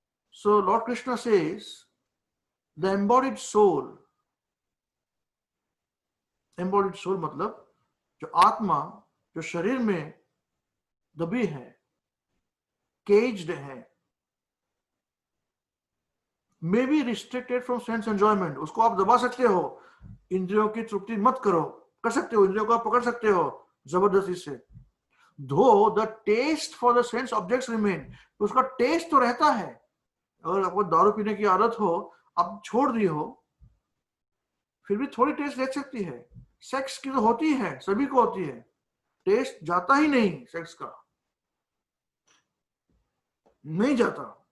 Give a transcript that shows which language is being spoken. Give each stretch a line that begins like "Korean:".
English: So Lord Krishna says, the embodied soul
Hindi: मतलब जो आत्मा जो शरीर में दबी है, केज्ड है,
English: may be restricted from sense enjoyment,
Hindi: उसको आप दबा सकते हो, इंद्रियों की तृप्ति मत करो, कर सकते हो, इंद्रियों को आप पकड़ सकते हो जबरदस्ती से।
English: Though the taste for the sense objects remain,
Hindi: तो उसका टेस्ट तो रहता है। अगर आपको दारू पीने की आदत हो, आप छोड़ दी हो, फिर भी थोड़ी टेस्ट रह सकती है। सेक्स की तो होती है, सभी को होती है, टेस्ट जाता ही नहीं, सेक्स का नहीं जाता।